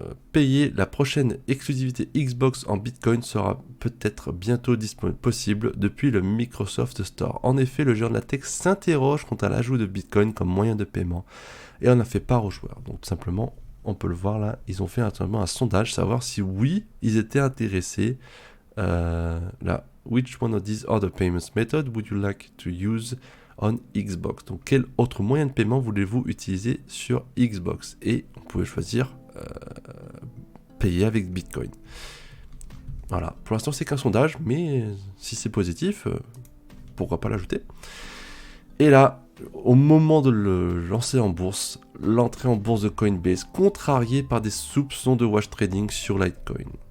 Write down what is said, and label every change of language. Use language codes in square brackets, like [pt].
[fr] Payer la prochaine exclusivité Xbox en Bitcoin sera peut-être bientôt possible depuis le Microsoft Store. En effet, le géant de la tech s'interroge quant à l'ajout de Bitcoin comme moyen de paiement et en a fait part aux joueurs. Donc tout simplement, on peut le voir là, ils ont fait un sondage, savoir si oui, ils étaient intéressés. [en] Là, which one of these other payments methods would you like to use on Xbox? [fr] Donc quel autre moyen de paiement voulez-vous utiliser sur Xbox? Et on pouvait choisir payer avec Bitcoin. Voilà, pour l'instant c'est qu'un sondage, mais si c'est positif, pourquoi pas l'ajouter? Et là, au moment de le lancer en bourse, l'entrée en bourse de Coinbase, contrariée par des soupçons de wash trading sur Litecoin.